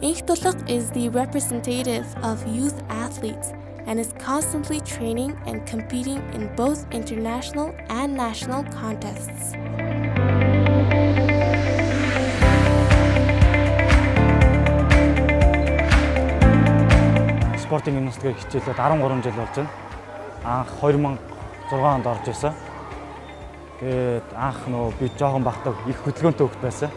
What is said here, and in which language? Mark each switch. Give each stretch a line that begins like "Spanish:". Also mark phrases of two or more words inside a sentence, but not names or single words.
English: Sport-tulak is the representative of youth athletes and is constantly training and competing in both international and national contests.
Mongolian: Спортын гимнастикээр хичээлээд 13 жил болж байна. Анх 2006 онд орж ирсэн. Тэгээд анх би жоохон багтаа их хөдөлгөөнтэй хөвгт байсан.